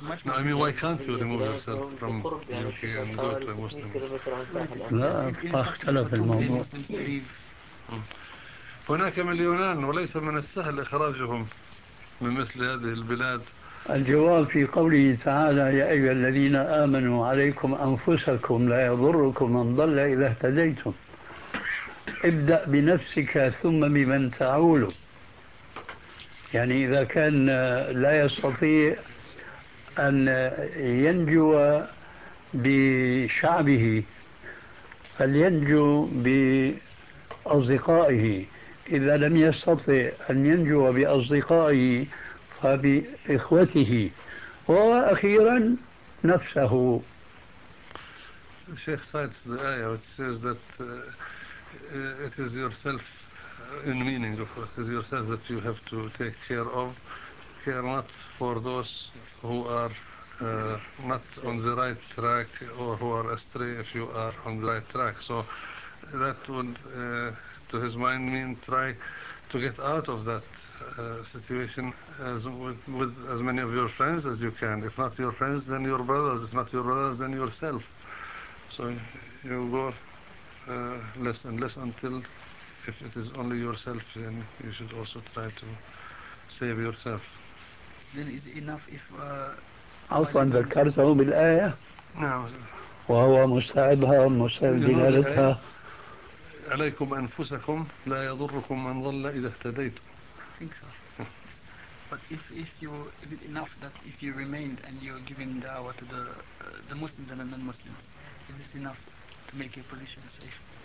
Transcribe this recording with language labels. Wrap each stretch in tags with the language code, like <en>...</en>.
<en>No, I mean, why can't you remove yourself from UK and go to a Muslim?</en> <ar>لا، اختلف الموضوع. هناك مليونان وليس من السهل إخراجهم من مثل هذه البلاد الجواب في قوله تعالى: يا أيها الذين آمنوا عليكم أنفسكم لا يضركم من ضل إذا اهتديتم، ابدأ بنفسك ثم بمن تعول. يعني إذا كان لا يستطيع أن ينجو بشعبه فلينجو بأصدقائه، إذا لم يستطع أن ينجو بأصدقائه فبإخوته، وأخيرا نفسه.</ar> <en>Sheikh cites the ayah which says that it is yourself, in meaning of course, it is yourself that you have to take care of, care not for those who are not on the right track or who are astray if you are on the right track. So that would, to his mind, mean try to get out of that situation as with as many of your friends as you can. If not your friends, then your brothers. If not your brothers, then yourself. So you go less and less until, if it is only yourself, then you should also try to save yourself. Then is it enough if</en> <ar>عفوا ذكرته بالآية؟ نعم. وهو مستعدها ومستعد دلالتها. عليكم أنفسكم لا يضركم من ضل إذا اهتديتم.</ar> <en>I think so. But if you, is it enough that if you remained and you are giving da'wah to the Muslims and the non-Muslims, is this enough to make your position safe?</en>